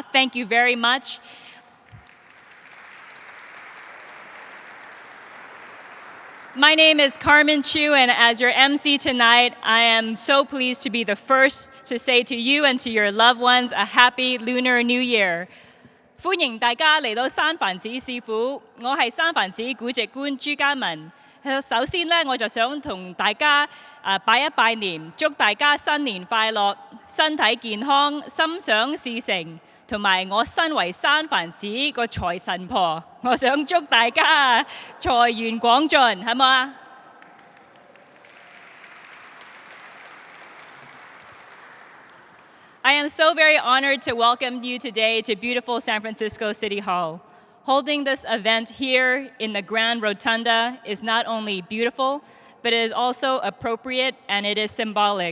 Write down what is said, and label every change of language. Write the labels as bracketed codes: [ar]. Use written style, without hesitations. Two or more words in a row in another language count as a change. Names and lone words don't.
[en] Thank you very much. My name is Carmen Chu, and as your MC tonight, I am so pleased to be the first to say to you and to your loved ones a happy Lunar New Year. [yue] 歡迎大家嚟到三藩市市府，我係三藩市古籍官朱家文。首先呢，我就想同大家拜一拜年，祝大家新年快樂，身體健康，心想事成。同埋我身為三藩市個財神婆，我想祝大家財源廣進，係咪啊？ [en] I am so very honored to welcome you today to beautiful San Francisco City Hall. Holding this event here in the Grand Rotunda is not only beautiful, but it is also appropriate and it is symbolic.